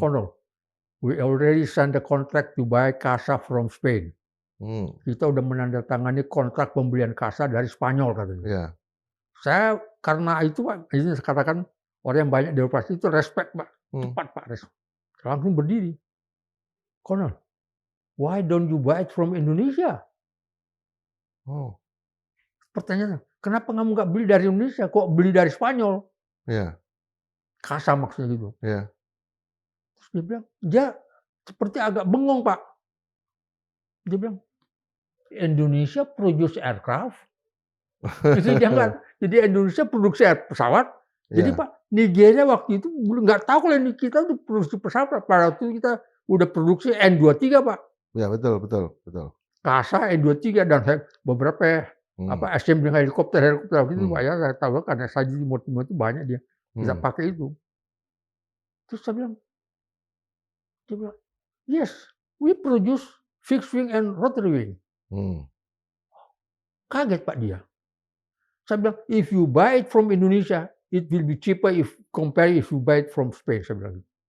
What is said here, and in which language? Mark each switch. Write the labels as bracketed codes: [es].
[en] "Colonel, we already signed the contract to buy Casa from Spain." Hmm. [id] Kita udah menandatangani kontrak pembelian Casa dari Spanyol, katanya. Ya. Saya karena itu, Pak, ini saya katakan orang yang banyak di operasi itu respect, Pak. Hmm. Cepat, Pak, langsung berdiri. [en] "Colonel, why don't you buy it from Indonesia?" Oh. [id] Pertanyaannya, "Kenapa kamu nggak beli dari Indonesia, kok beli dari Spanyol?" Ya. Casa maksudnya gitu. Ya. Terus dia bilang, dia seperti agak bengong, Pak. Dia bilang, [en] "Indonesia produce aircraft." [id] Jadi dia nggak, jadi Indonesia produksi pesawat. Jadi Ya. Pak, Nigeria waktu itu belum nggak tahu kalau ini kita tuh produksi pesawat. Pada waktu itu kita udah produksi N23, Pak. Ya, betul, betul, betul. Casa N23 dan beberapa Hmm. assembly helikopter gitu, Hmm. Pak, ya. Saya tahu karena saya di Timur itu banyak kita Hmm. pakai itu. Terus dia bilang, [en] "Yes, we produce fixed wing and rotary wing." Hmm. [id] Kaget, Pak, dia. [en] Saya bilang, "If you buy it from Indonesia, it will be cheaper if you buy it from Spain," [id] saya bilang.